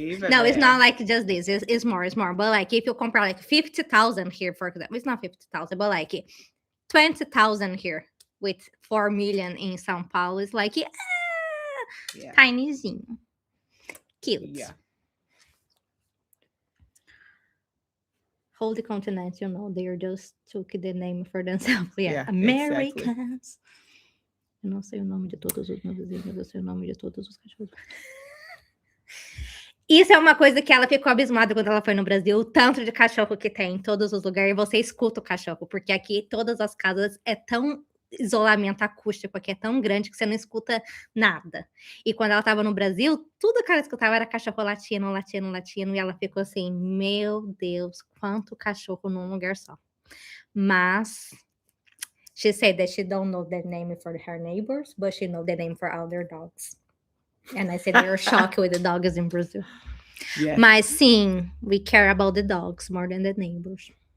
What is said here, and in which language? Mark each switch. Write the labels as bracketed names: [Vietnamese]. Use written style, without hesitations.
[English] No, it's not like just this. It's more. But like if you compare like 50,000 here, for example, it's not 50,000, but like 20,000 here with 4 million in São Paulo is like, tinyzinho. Cute. Yeah. Whole continent, you know, they just took the name for themselves. Yeah, Americans. Exactly. [Portuguese] Eu não sei o nome de todos os meus vizinhos, eu sei o nome de todos os cachorros. Isso é uma coisa que ela ficou abismada quando ela foi no Brasil, o tanto de cachorro que tem em todos os lugares, e você escuta o cachorro, porque aqui todas as casas é tão isolamento acústico, aqui é tão grande que você não escuta nada. E quando ela estava no Brasil, tudo que ela escutava era cachorro latindo, e ela ficou assim, meu Deus, quanto cachorro num lugar só. Mas [English] She said that she don't know the name for her neighbors, but she know the name for all their dogs. And I said they're shocked with the dogs in Brazil. Yeah. [Portuguese] Mas sim, [English] we care about the dogs more than the neighbors.